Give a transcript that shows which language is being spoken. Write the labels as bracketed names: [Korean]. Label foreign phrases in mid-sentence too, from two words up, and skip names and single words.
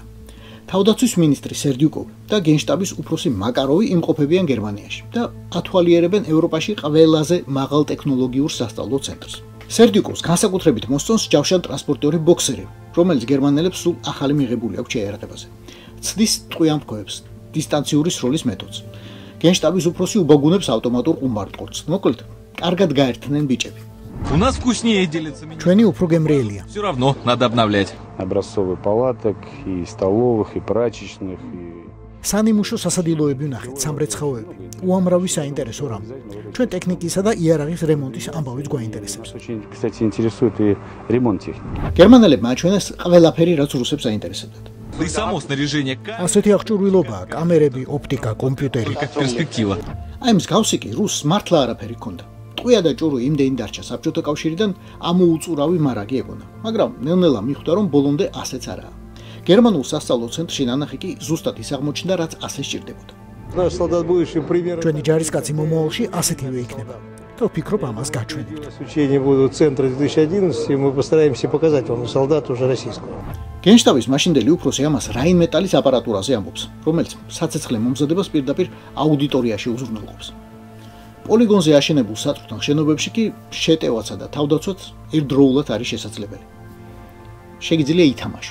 [Georgian] თავდაცვის მინისტრი სერდიუკოვი და გენშტაბის უფროსი მაკაროვი იმყოფებიან გერმანიაში და ათვალიერებენ ევროპაში ყველაზე მაღალ ტექნოლოგიურ სასწავლო ცენტრს. სერდიუკოვს განსაკუთრებით მოსწონს ჯავშან ტრანსპორტიორი ბოქსერი, რომელიც გერმანელებს სულ ახალი მიღებული აქვს შეიარაღებაზე. ცდის ტყვიამფრქვევებს, დისტანციური სროლის მეთოდს. გენშტაბის უფროსი უბაგუნებს ავტომატურ ყუმბარტყორცს. მოკლედ, კარგად გაერთნენ ბიჭები. [Russian] У нас вкуснее делится меню. [Georgian] ჩვენი უფრო გემრიელია. [Russian] Все равно надо обновлять. Образцовый палаток и столовых и прачечных и [Georgian] სანიმუშო სასადილოები ვნახეთ, სამრეცხაოები. უამრავი საინტერესო რამ. ჩვენ ტექნიკისა და იარაღის რემონტის ამბავიც გვაინტერესებს. [Russian] очень, кстати, интересует и ремонт техники. [Georgian] გერმანელებმა აჩვენეს ყველაფერი, რაც რუსებს აინტერესებდათ. [Russian] Да и само снаряжение [Georgian] ასეთი აღჭურვილობაა, კამერები, ოპტიკა, კომპიუტერი. [Russian] как перспектива. [Georgian] აი მსგავსი კი რუსს მართლა არაფერი ჰქონდა. ტყვია და ჭურვი იმდენი დარჩა საბჭოთა კავშირიდან ამოუწურავი მარაგი ეგონა, მაგრამ ნელ-ნელა მიხვდა, რომ ბოლომდე ასეც არაა. გერმანულ სასწავლო ცენტრში ნანახი კი ზუსტად ის აღმოჩნდა, რაც ასე სჭირდებოდა. [Russian] Наш солдат будущий пример. [Georgian] ჩვენი ჯარისკაცი მომავალში ასეთივე იქნება. და ვფიქრობ ამას გაჩვენებთ. [Russian] Учения будут центра 2011, и мы постараемся показать вам солдата уже российского. [Georgian] გენშტაბის მაშინდელი უფროსი ამას Rheinmetall-ის აპარატურაზე ამბობს, რომელიც საცეცხლე მომზადებას პირდაპირ აუდიტორიაში უზრუნველყოფს. პოლიგონზე აშენებულ საწვრთნელ შენობებში კი შეტევაცა და თავდაცვაც ერთდროულად არის შესაძლებელი. შეგიძლია ითამაშო.